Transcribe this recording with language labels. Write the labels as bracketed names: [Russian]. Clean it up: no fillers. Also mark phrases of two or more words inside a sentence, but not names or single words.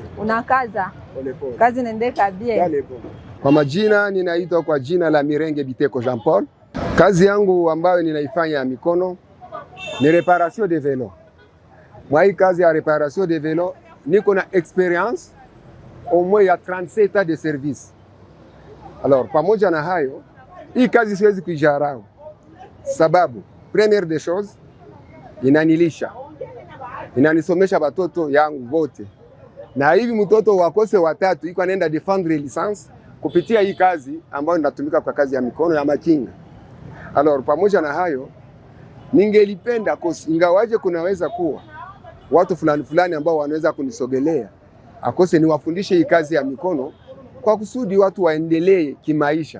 [Swahili] Unakaza? Polepole. Kazi inaendeka bien? Kwa majina ninaitwa kwa jina la Mirenge Biteko Jean Paul. Kazi yangu ambayo ninaifanya ya mikono ni [French] reparation de velo. [Swahili] Mwa hii kazi ya [French] reparation de velo [Swahili] niko na experience [French] au moins [Swahili] ya [French] 37 ans de service. [Swahili] Alors pamoja na hayo, hii kazi siwezi kuijarau. Sababu [French] première des choses [Swahili] inanilisha. Inanisomesha watoto yangu wote. Na hivi mtoto wakose watatu iko anaenda [French] defendre licence [Swahili] kupitia hii kazi ambayo ninatumika kwa kazi ya mikono ya makinga. Alors pamoja na hayo ningelipenda ingawaje kunaweza kuwa watu fulani ambao wanaweza kunisogelea akose niwafundishe hii kazi ya mikono kwa kusudi watu waendelee kimaisha.